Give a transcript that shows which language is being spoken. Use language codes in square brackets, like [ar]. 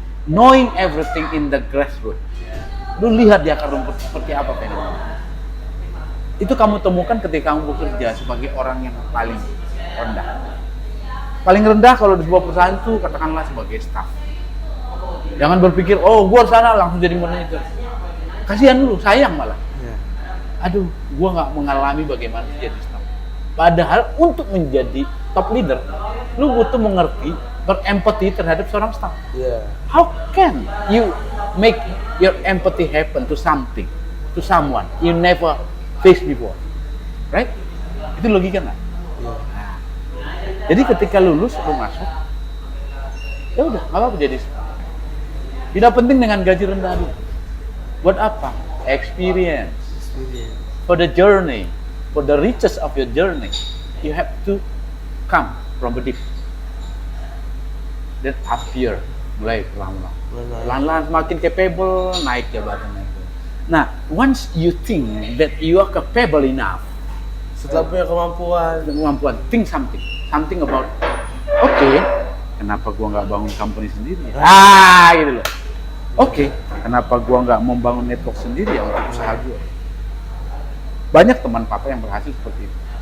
[en] Knowing everything in the grassroots. [id] Lu lihat di akar rumput seperti apa fenomena. Itu kamu temukan ketika kamu bekerja sebagai orang yang paling rendah. Paling rendah kalau di sebuah perusahaan itu katakanlah sebagai staff. Jangan berpikir, gua sana langsung jadi manajer. Kasihan lu, sayang malah. Aduh, gua nggak mengalami bagaimana jadi staff. Padahal untuk menjadi top leader, lu butuh mengerti, berempati terhadap seorang staff. [en] How can you make your empathy happen to something, to someone you never faced before, right? [id] Itu logika nggak? Nah, jadi ketika lulus lu masuk, ya udah nggak apa-apa jadi staff. Tidak penting dengan gaji rendah dulu. Buat apa? Experience. [en] For the journey, for the riches of your journey, you have to come from the deep. Then up here, [id] mulai pelan-pelan semakin capable, naik jabatannya itu. [en] Nah, once you think that you are capable enough, [id] Setelah punya kemampuan, [en] think something about, [id] oke, kenapa gua nggak bangun company sendiri? Gitu loh. Oke, kenapa gua nggak membangun network sendiri ya untuk usaha gua? Banyak teman papa yang berhasil seperti itu.